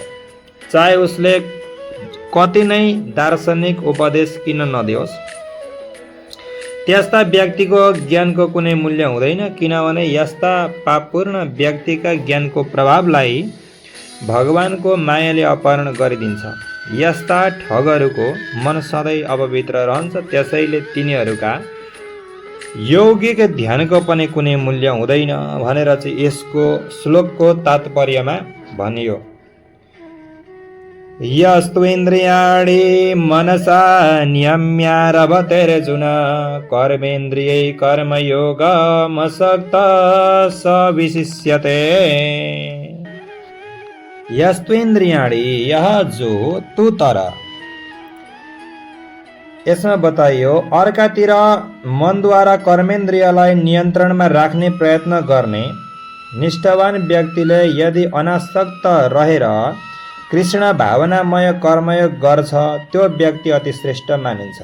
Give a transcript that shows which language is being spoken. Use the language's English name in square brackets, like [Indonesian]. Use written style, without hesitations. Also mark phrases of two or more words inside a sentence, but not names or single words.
[Nepali] चाहे उसले कति नै दार्शनिक उपदेश किन नदियोस् त्यस्ता व्यक्तिको ज्ञानको कुनै मूल्य हुँदैन, किनभने यस्ता पापपूर्ण व्यक्तिका ज्ञानको प्रभावलाई भगवानको मायाले अपहरण गरिदिन्छ। यस्ता ठगहरूको मन सधैँ अपवित्र रहन्छ, त्यसैले तिनीहरूका यौगिक ध्यानको पनि कुनै मूल्य हुँदैन भनेर चाहिँ यसको श्लोकको तात्पर्यमा भनियो। [Sanskrit] यस्तु इन्द्रियाणि मनसा नियम्यारभतेर्जुन कर्मेन्द्रियै कर्मयोगमसक्त स विशिष्यते। यस्त्वेन्द्रियाणि यह जो तू तर। [Nepali] यसमा बताइयो अर्कातिर मनद्वारा कर्मेन्द्रियलाई नियन्त्रणमा राख्ने प्रयत्न गर्ने निष्ठावान व्यक्तिले यदि अनासक्त रहेर कृष्ण भावनामय कर्मयोग गर्छ त्यो व्यक्ति अति श्रेष्ठ मानिन्छ।